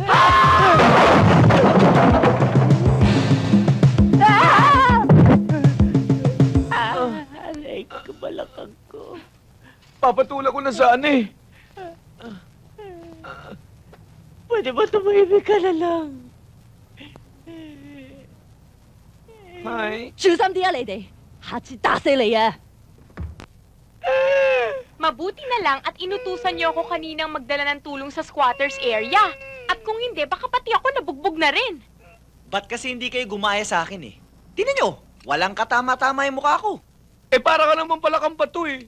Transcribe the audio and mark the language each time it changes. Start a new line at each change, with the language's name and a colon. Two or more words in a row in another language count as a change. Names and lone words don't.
Filipino: Aray ko, balakang ko. Papatulak ko na saan eh. Pwede ba tumahimik ka na lang? Hi.
Cantonese: 小心啲啊，你哋，下次打死你啊！
Filipino: Mabuti na lang at inutusan niyo ako kaninang magdala ng tulong sa squatters area. At kung hindi, baka pati ako nabugbog na rin. Ba't kasi hindi kayo gumaya sa akin eh? Tingnan nyo, walang katama-tama yung mukha ko. Eh para ka naman pala kang bato eh.